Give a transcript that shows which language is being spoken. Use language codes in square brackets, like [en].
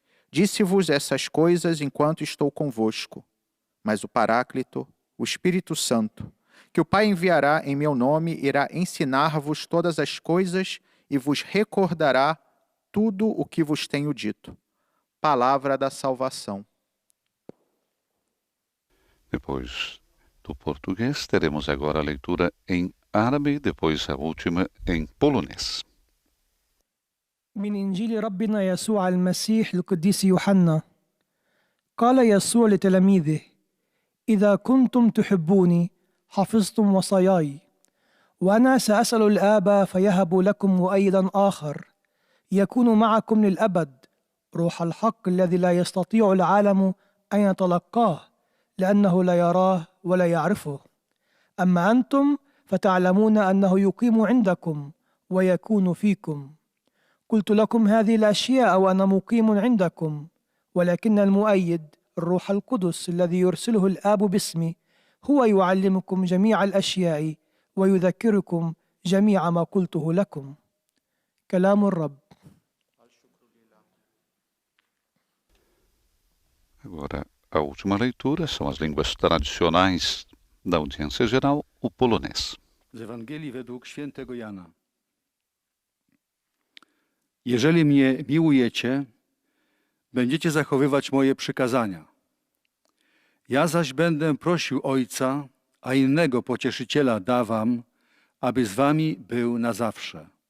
[pt] Disse-vos essas coisas enquanto estou convosco. Mas o Paráclito, o Espírito Santo, que o Pai enviará em meu nome, irá ensinar-vos todas as coisas e vos recordará tudo o que vos tenho dito. Palavra da salvação. Depois do português, teremos agora a leitura em árabe e depois a última em polonês. [ar] من إنجيل ربنا يسوع المسيح لقديس يوحنا. قال يسوع لتلاميذه: إذا كنتم تحبوني حفظتم وصاياي، وأنا سأسأل الآب فيهب لكم مؤيدا آخر يكون معكم للأبد، روح الحق الذي لا يستطيع العالم أن يتلقاه لأنه لا يراه ولا يعرفه. أما أنتم فتعلمون أنه يقيم عندكم ويكون فيكم. قلت لكم هذه الأشياء وأنا مقيم عندكم، ولكن المؤيد الروح القدس الذي يرسله الآب باسمي هو يعلمكم جميع الأشياء ويذكركم جميع ما قلته لكم. كلام الرب. [pt] Agora, a última leitura são as línguas tradicionais da audiência geral, o polonês. [pl] Z Ewangelii według świętego Jana. Jeżeli mnie miłujecie, będziecie zachowywać moje przykazania. Ja zaś będę prosił Ojca, a innego pocieszyciela da wam, aby z wami był na zawsze.